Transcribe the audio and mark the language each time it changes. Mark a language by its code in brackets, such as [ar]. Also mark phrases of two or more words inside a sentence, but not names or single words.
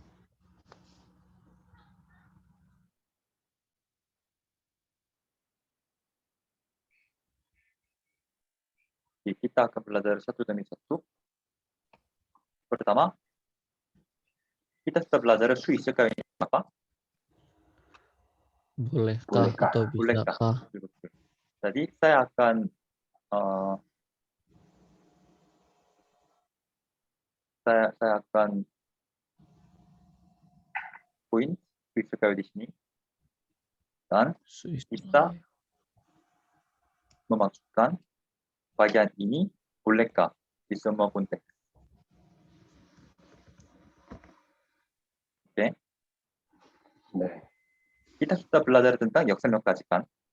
[id] Jadi kita akan belajar satu demi satu. Pertama, kita sudah belajar [ko] 수 있을까요 [id] ini apa? Bolehkah atau bisakah? Jadi saya akan saya akan poin [ko] 수 있을까요 [id] di sini dan kita memasukkan bagian ini bolehkah di semua konteks. Oke. Kita sudah belajar tentang 역삼역까지 kan?